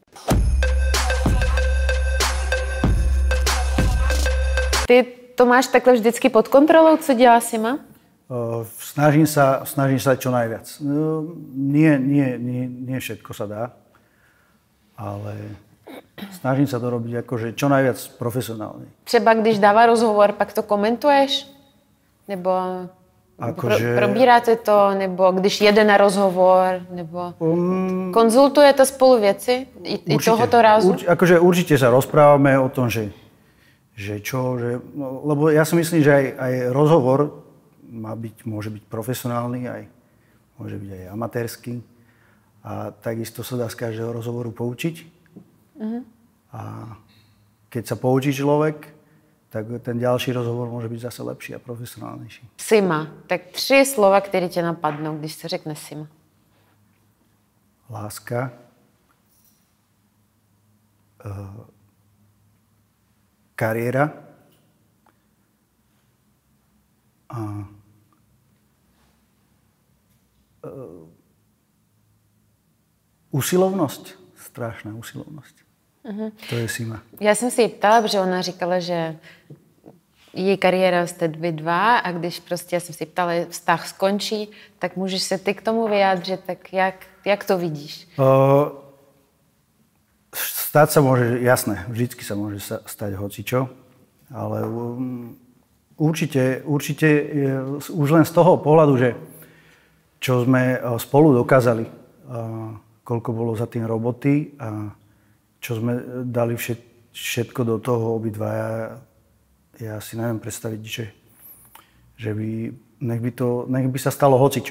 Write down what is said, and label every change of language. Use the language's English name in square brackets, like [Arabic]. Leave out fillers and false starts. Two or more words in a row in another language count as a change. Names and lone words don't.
[Czech] Ty to máš takhle vždycky pod kontrolou, co dělá Sima? [Slovak] Snažím sa čo najviac. Nie všetko sa dá, ale snažím sa to robiť akože čo najviac profesionálne. [Czech] Třeba když dává rozhovor, pak to komentuješ? Nebo probíráte to? Nebo když jede na rozhovor? Nebo konzultujete spolu věci? I tohoto rázu? [Slovak] Určite sa rozprávame o tom, lebo ja si myslím, že aj rozhovor môže byť profesionálny, môže byť aj amatérsky. A takisto sa dá z každého rozhovoru poučiť. A keď sa poučí človek, tak ten ďalší rozhovor môže byť zase lepší a profesionálnejší. Sima. [Czech] Tak 3 slova, které tě napadnou, když se řekne Sima. [Slovak] Láska. Kariéra. A usilovnosť. Strašná usilovnosť. To je Sima. [Czech] Já jsem si ji ptala, protože ona říkala, že její kariéra jste 2 a když prostě, já jsem si ptala, vztah skončí, tak můžeš se ty k tomu vyjádřit, tak jak to vidíš? [Slovak] Stať sa môže, jasné, vždycky sa môže stať hocičo, ale určite už len z toho pohľadu, že čo sme spolu dokázali, koľko bolo za tým roboty a čo sme dali všetko do toho obidvaja, ja si neviem predstaviť, že nech by sa stalo hocičo.